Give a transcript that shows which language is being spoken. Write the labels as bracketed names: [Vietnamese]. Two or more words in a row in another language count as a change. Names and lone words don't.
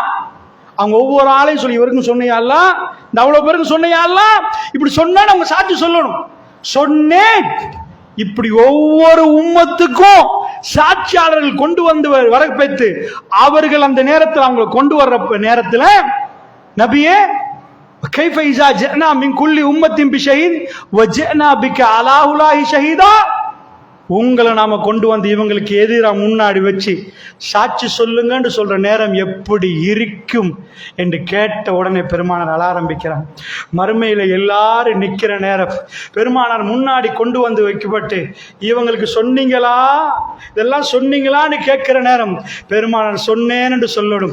[Tamil] அவங்க ஒவ்வொரு ஆளையும் சொல்லி, இவருக்கும் சொன்னையால, இந்த அவ்வளவு பேருக்கு சொன்னையால, இப்படி சொன்னா அவங்க சாட்சி சொல்லணும். சொன்னேன். இப்படி ஒவ்வொரு உம்மத்துக்கும் சாட்சியாளர்கள் கொண்டு வந்து வரப்பைத்து அவர்கள் அந்த நேரத்தில் அவங்க கொண்டு வர்ற நேரத்தில் நபியே [Arabic] كيف إذا جئنا من كل أمة بشهيد وجئنا بك على هؤلاء شهيدا. [Tamil] உங்களை நாம கொண்டு வந்து இவங்களுக்கு எதிராக முன்னாடி வச்சு சாட்சி சொல்லுங்கன்னு சொல்ற நேரம் எப்படி இருக்கும் என்று கேட்ட உடனே பெருமானார் அழ ஆரம்பிக்கிறாங்க. மறுமையில எல்லாரும் நிக்கிற நேரம் பெருமானார் முன்னாடி கொண்டு வந்து வைக்கப்பட்டு இவங்களுக்கு சொன்னீங்களா, இதெல்லாம் சொன்னீங்களான்னு கேட்கிற நேரம் பெருமானார் சொன்னேன்னு சொல்லணும்.